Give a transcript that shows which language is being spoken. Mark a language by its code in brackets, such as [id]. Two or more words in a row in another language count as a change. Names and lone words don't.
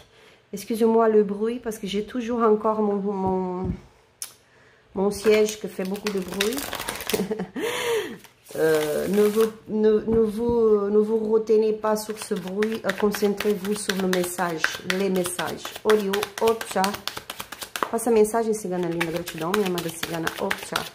[fr] Excusez-moi le bruit parce que j'ai toujours encore mon siège qui fait beaucoup de bruit. Ne vous retenez pas sur ce bruit, concentrez-vous sur le message, les messages. Orio, opcha. [pt] Passa a mensagem, cigana linda, gratidão, minha amada cigana, opcha.